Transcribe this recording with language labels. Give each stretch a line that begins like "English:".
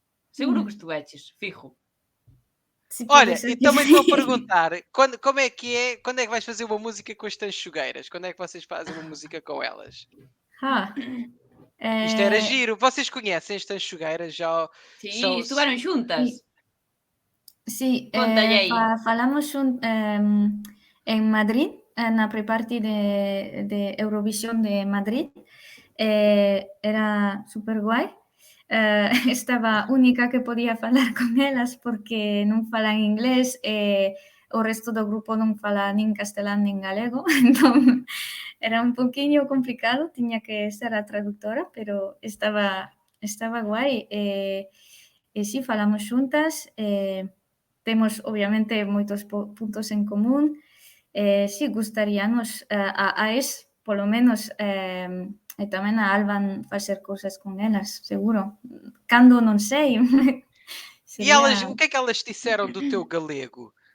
Galician: Seguro que estuveches, fijo. Sí,
Portuguese: Olha, pode ser e que também
Galician: sí.
Portuguese: estou a perguntar, como é que é, quando é que vais fazer uma música com as tanchugueiras? Quando é que vocês fazem uma música com elas? Isto era giro. Vocês conhecem as tanchugueiras? Já
Galician: Sí, estuveron xuntas. Sí, Contalle aí. falamos en Madrid, na pre-party de Eurovisión de Madrid. Era super guai. Estaba única que podía falar con elas porque non falan inglés e o resto do grupo non fala nin castelán nin galego, entón era un poquinho complicado, tiña que ser a traductora, pero estaba guai e si, falamos xuntas, temos obviamente moitos puntos en común, si, gustaríanos a Es, polo menos, e tamén a Alban facer cousas con elas, seguro. Cando non sei.
Portuguese: E elas, o que é que elas disseram do teu galego?